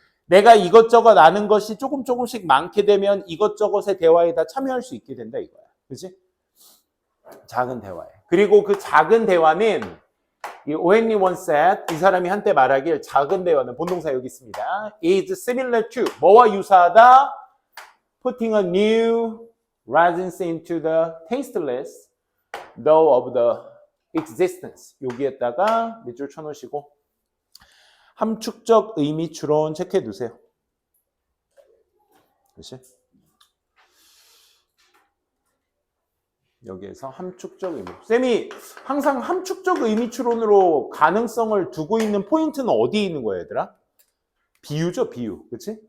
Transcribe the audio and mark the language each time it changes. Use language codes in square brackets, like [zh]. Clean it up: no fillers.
[ko] 내가 이것저것 아는 것이 조금씩 많게 되면 이것저것의 대화에 다 참여할 수 있게 된다 이거야. 그렇지? 작은 대화에. 그리고 그 작은 대화는 이 오헨리 원셋, 이 사람이 한때 말하길 작은 대화는 본동사 여기 있습니다. [en] is similar to [ko] 뭐와 유사하다? [en] putting a new resin into the tasteless dough of the existence. [ko] 여기에다가 밑줄 쳐놓으시고 함축적 의미 추론 체크해 두세요. 그렇지? 여기에서 함축적 의미. 쌤이 항상 함축적 의미 추론으로 가능성을 두고 있는 포인트는 어디에 있는 거야, 얘들아? 비유죠, 비유. 그렇지?